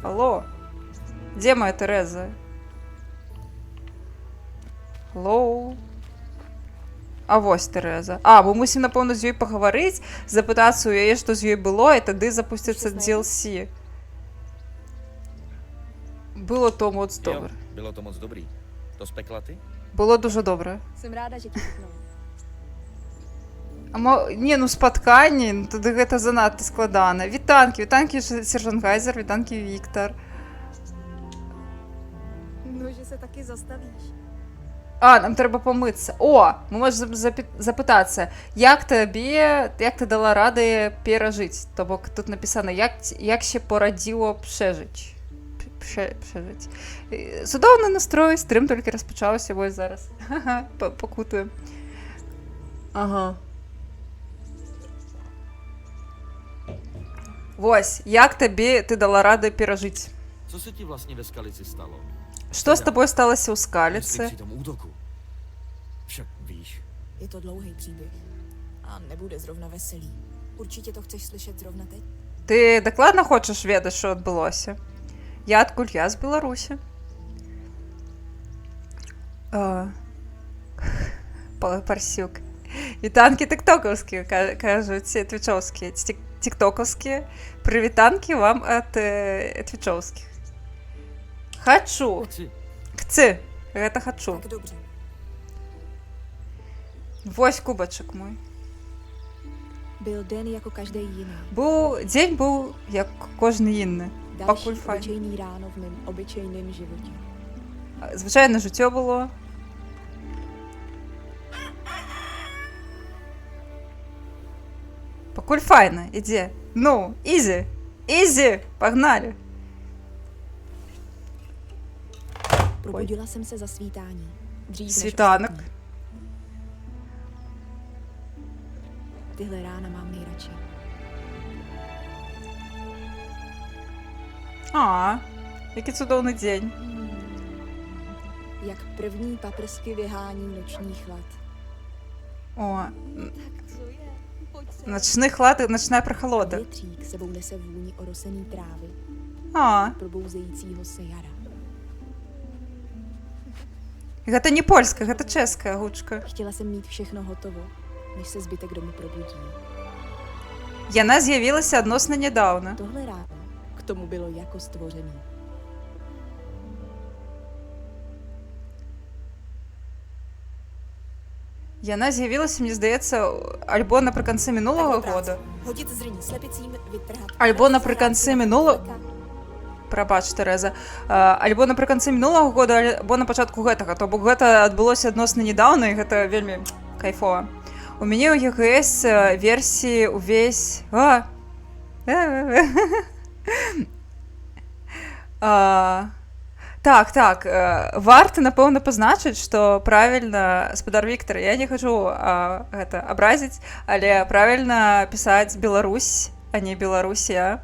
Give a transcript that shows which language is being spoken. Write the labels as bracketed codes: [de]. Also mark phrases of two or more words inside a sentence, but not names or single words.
[be] Алло, дзе моя Тэрэза? Алло. А вось Тэрэза. Мы мусім, напэўна, з ёй пагаварыць, запытацца ў яе, што з ёй было, і тады запусціцца DLC. [cs] Bylo to moc dobře. Bylo to moc dobrý. To spekla ty? [uk] Было дуже добре. [cs] Jsem ráda, že ti chutnalo. [be] Не, ну спатканне, ну тады гэта занадта складана. Вітанкі, сержант Гайзер, вітанкі, Віктор. [cs] No, že se taky zastavíš. [be] Нам трэба памыцца. Мы можем запытацца, як ты дала рады перажыць? То бок тут напісана, як [pl] się poradziło przeżyć. [be] Цудоўны настрой, стрым толькі распачаўся, вось зараз. Пакутуем. Ага. Вось, як ты дала рады перажыць? [cs] Co se ti vlastně ve Skalici stalo? [be] Што з табой сталася ў [cs] Jestli [be] Скаліцы? [cs] při tom útoku. Však víš. Je to dlouhý příběh a nebude zrovna veselý. Určitě to chceš slyšet zrovna teď? [be] Ты дакладна хочаш ведаць, што адбылося? Я адкуль? Я з Беларусі. Парсюк. Вітанкі тиктокаўскія, кажуць, твічоўскія. Тиктокаўскія. Прывітанкі вам ад твічоўскіх. Хачу. Хцы. Гэта хачу. [cs] Tak dobře. [be] Вось кубачак мой. [cs] Byl den jako každý jiný. [be] Дзень быў як кожны інны. Пакуль [cs] Další [be] файн. [cs] obyčejný ráno v mém obyčejném životě. [be] Звычайна жыццё было. Пакуль файна, ідзе. Ну, ізі. Ізі, пагнали. [cs] Probudila jsem se za svítání. Dřív než [uk] Світанок. [cs] ostatní. Tyhle rána mám nejradši. [uk] Який цудовний день. [cs] Jak první paprsky vyhání noční chlad. Co je? Pojď se. [uk] Ночний хлад, ночная прохолода. [cs] Větřík sebou nese vůni orosený trávy, probouzejícího se jara. [be] Гэта не польская, гэта чэшская гучка. [cs] Chtěla jsem mít všechno hotovo, než se zbytek domu probudí. [be] Яна з'явілася адносна нядаўна. [cs] Tohle ráno k tomu bylo jako stvořený. [be] Яна з'явілася, [uk] мені здається, альбо наприкінці минулого года. [cs] Hodit zrní slepicím, vytrhat. [uk] Альбо наприкінці минулого... Прабач, Тереза. [be] Альбо [uk] наприкінці минулого года, [be] альбо на пачатку гэтага. То бок гэта адбылося адносна нядаўна, і гэта вельмі кайфова. У мяне ў ЕГС версіі увесь... Так, варта, напэўна, пазначыць, што правільна, спадар Віктор, я не хачу гэта абразіць, але правільна пісаць Беларусь, а не Беларусія.